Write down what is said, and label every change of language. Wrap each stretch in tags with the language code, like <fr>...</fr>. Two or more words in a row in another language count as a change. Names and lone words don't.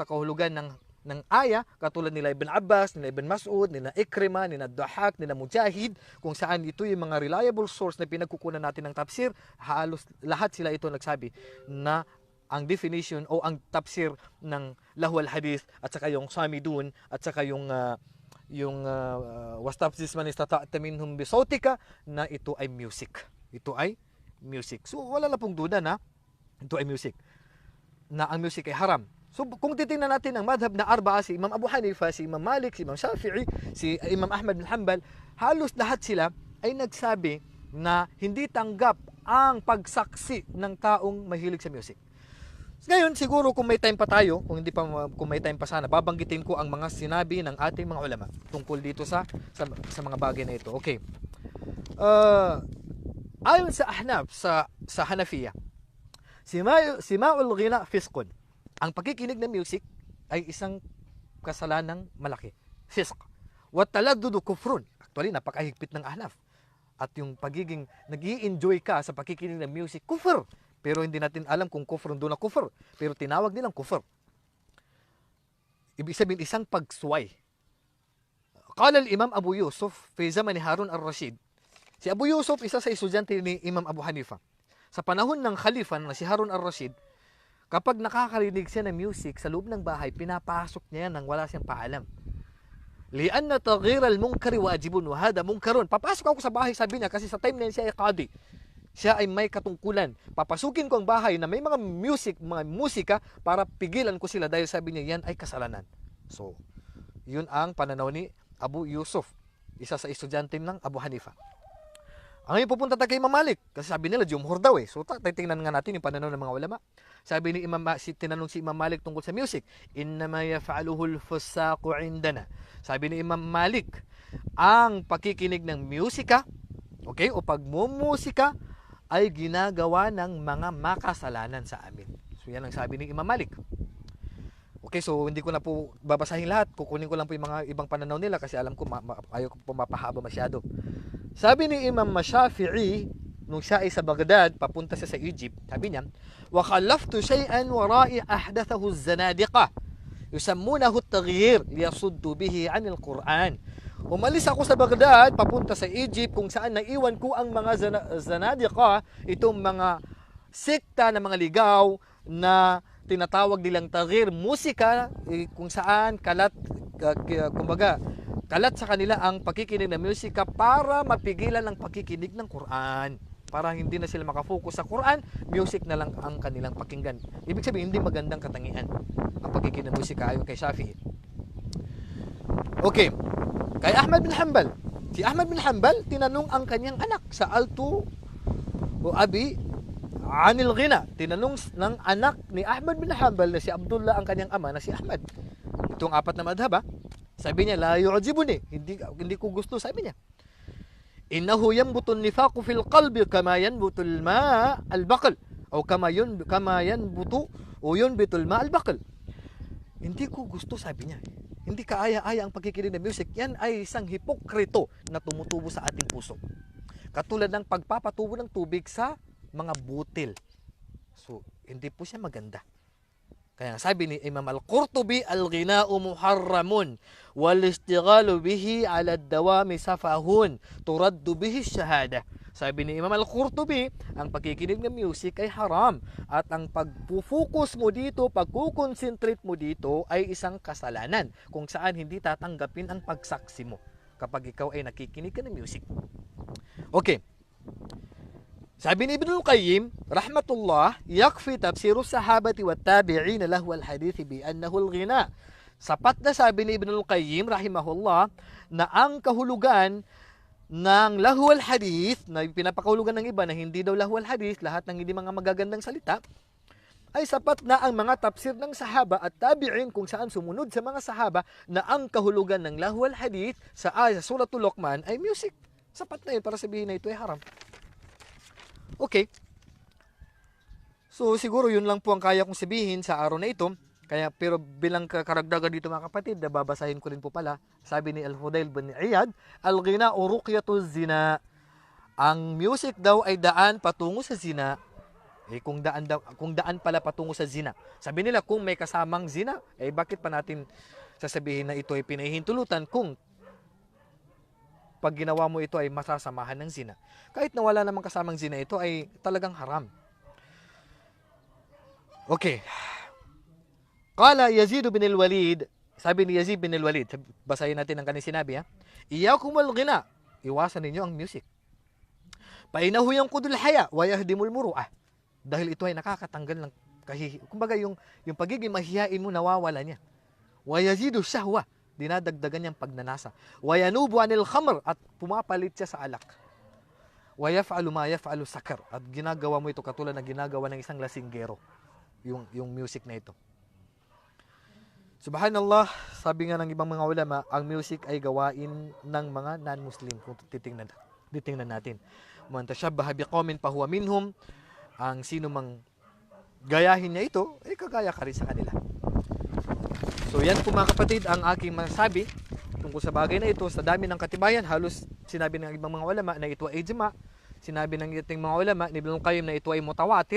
<tl>kahulugan ng aya, katulad nila Ibn Abbas, nila Ibn Mas'ud, nila Ikrimah, nila Dahak, nila Mujahid, kung saan ito yung mga reliable source na pinagkukunan natin ng tafsir, halos lahat sila ito nagsabi na ang definition o ang tafsir ng</tl> <ar>لهو الحديث</ar> <tl>at saka yung samidun at saka yung yung</tl> <ar>واستفزز من استطعت منهم بصوتك,</ar> <tl>na ito ay music. Ito ay music. So wala na pong duda na ito ay music. Na ang music ay haram. So kung titingnan natin ang madhab na arba'a, si Imam Abu Hanifa, si Imam Malik, si Imam Shafi'i, si Imam Ahmad bin Hanbal, halos lahat sila ay nagsabi na hindi tanggap ang pagsaksi ng taong mahilig sa music. Ngayon, siguro kung may time pa tayo, kung may time pa sana, babanggitin ko ang mga sinabi ng ating mga ulama tungkol dito sa mga bagay na ito. Okay. Ayon sa Ahnaf, sa Hanafiya,</tl> <ar>سماع الغناء فسق.</ar> <tl>Ang pagkikinig ng music ay isang kasalanang malaki.</tl> <ar>فسق. والتلذذ كفر.</ar> <tl>Actually, napakahigpit ng Ahnaf. At yung pagiging nag-i-enjoy ka sa pagkikinig ng music, kufr. Pero hindi natin alam kung kufr doon na kufr. Pero tinawag nilang kufr. Ibig sabihin, isang pagsuway.</tl> <ar>قال الإمام أبو يوسف في زمن ni هارون الرشيد.</ar> <tl>Si Abu Yusuf, isa sa estudyante ni Imam Abu Hanifa. Sa panahon ng Khalifa na si Harun al-Rashid, kapag nakakarinig siya ng music sa loob ng bahay, pinapasok niya yan nang wala siyang paalam.</tl> <ar>لأن تغيير المنكر واجب وهذا منكر.</ar> <tl>Papasok ako sa bahay, sabi niya, kasi sa time na yun siya ay qadi. Siya ay may katungkulan. Papasukin ko ang bahay na may mga musika para pigilan ko sila dahil sabi niya yan ay kasalanan. So, yun ang pananaw ni Abu Yusuf, isa sa estudyante ng Abu Hanifa. Ang pupunta tayo kay Imam Malik, kasi sabi nila jumhur daw eh. So, titingnan nga natin yung pananaw ng mga ulama. Sabi ni tinanong si Imam Malik tungkol sa music,</tl> <ar>إنما يفعله الفساق عندنا.</ar> <tl>Sabi ni Imam Malik, ang pakikinig ng musika, okay, o pagmumusika, ay ginagawa ng mga makasalanan sa amin. So yan ang sabi ni Imam Malik. Okay, so hindi ko na po babasahin lahat. Kukunin ko lang po yung mga ibang pananaw nila kasi alam ko ayaw ko po mapahaba masyado. Sabi ni Imam Shafi'i, nung siya ay sa Baghdad, papunta siya sa Egypt, sabi niya,</tl> <ar>وَخَلَّفْتُ شَيْئًا وَرَائِي أَحْدَثَهُ الزَّنَادِقَةِ يُسَمُّونَهُ التَّغْيِيرِ لِيَصُدُّوا بِهِ عَنِ الْقُرْآنِ.</ar> <tl>Umalis ako sa Baghdad, papunta sa Egypt, kung saan naiwan ko ang mga zanadiqa, itong mga sekta na mga ligaw na tinatawag nilang taghir, musika, kung saan kalat sa kanila ang pakikinig ng musika para mapigilan ang pakikinig ng Quran. Para hindi na sila makafocus sa Quran, music na lang ang kanilang pakinggan. Ibig sabihin, hindi magandang katangian ang pakikinig ng musika ayon kay Shafi'i. Okay. Kay Ahmad bin Hanbal. Si Ahmad bin Hanbal, tinanong ang kanyang anak</tl> <ar>سألت أبي عن الغناء.</ar> <tl>Tinanong ng anak ni Ahmad bin Hanbal na si Abdullah ang kanyang ama na si Ahmad. Itong apat na madhab. Sabi niya,</tl> <ar>لا يعجبني.</ar> <tl>Hindi ko gusto, sabi niya.</tl> <ar>إنه ينبت النفاق في القلب كما ينبت الماء البقل o كما ينبت o ينبت الماء البقل.</ar> <tl>Hindi ko gusto, sabi niya. Hindi kaaya-aya ang pagkikinig ng music. Yan ay isang hipokrito na tumutubo sa ating puso. Katulad ng pagpapatubo ng tubig sa mga butil. So, hindi po siya maganda. Kaya sabi ni Imam Al-Qurtubi,</tl> <ar>الغناء محرم والاشتغال به على الدوام سفه ترد به الشهادة.</ar> <tl>Sabi ni Imam Al-Qurtubi, ang pagkikinig ng music ay haram at ang pagpo-focus mo dito, pagko-concentrate mo dito ay isang kasalanan kung saan hindi tatanggapin ang pagsaksi mo kapag ikaw ay nakikinig ka ng music. Okay. Sabi ni Ibn al-Qayyim, rahmatullah,</tl> <ar>يكفي تفسير الصحابة والتابعين لهو الحديث بأنه الغناء.</ar> <tl>Sapat na sabi ni Ibn al-Qayyim, rahimahullah, na ang kahulugan ng</tl> <ar>لهو الحديث,</ar> <tl>na pinapakahulugan ng iba na hindi daw</tl> <ar>لهو الحديث,</ar> <tl>lahat ng hindi mga magagandang salita, ay sapat na ang mga tafsir ng sahaba at tabi'in kung saan sumunod sa mga sahaba na ang kahulugan ng</tl> <ar>لهو الحديث</ar> <tl>sa Suratul Luqman ay music. Sapat na yun para sabihin na ito ay haram. Okay. So siguro yun lang po ang kaya kong sabihin sa araw na ito. Pero bilang karagdagan dito mga kapatid, babasahin ko rin po pala. Sabi ni Al-Fudail bin Iyad,</tl> <ar>الغناء رقية الزنا.</ar> <tl>Ang music daw ay daan patungo sa zina. Kung daan pala patungo sa zina. Sabi nila kung may kasamang zina, bakit pa natin sasabihin na ito ay pinahihintulutan kung pag ginawa mo ito ay masasamahan ng zina. Kahit na wala namang kasamang zina, ito ay talagang haram. Okay. Qala Yazid bin al-Walid Sabi ni Yazid bin al-Walid, basahin natin ang kanyang sinabi ha.</tl> <ar>إياكم الغناء,</ar> <tl>iwasan ninyo ang music.</tl> <ar>فإنه ينقص الحياء ويهدم المروءة.</ar> <tl>Dahil ito ay nakakatanggal ng kumbaga yung pagiging mahihain mo nawawala niya.</tl> <ar>ويزيد الشهوة,</ar> <tl>dinadagdagan niyang pagnanasa.</tl> <ar>وينوب عن الخمر,</ar> <tl>at pumapalit siya sa alak.</tl> <ar>ويفعل ما يفعل السكر,</ar> <tl>at ginagawa mo ito katulad na ginagawa ng isang lasinggero. Yung music na ito. Subhanallah, sabi nga ng ibang mga ulama, ang music ay gawain ng mga non-Muslim kung titingnan natin.</tl> <ar>من تشبه بقوم فهو منهم,</ar> <tl>ang sino mang gayahin niya ito, ay kagaya ka rin sa kanila. So yan po mga kapatid ang aking masasabi tungkol sa bagay na ito. Sa dami ng katibayan, halos sinabi ng ibang mga ulama na ito ay ijma. Sinabi ng ating mga ulama ni Ibnul Qayyim na ito ay mutawatir.</tl>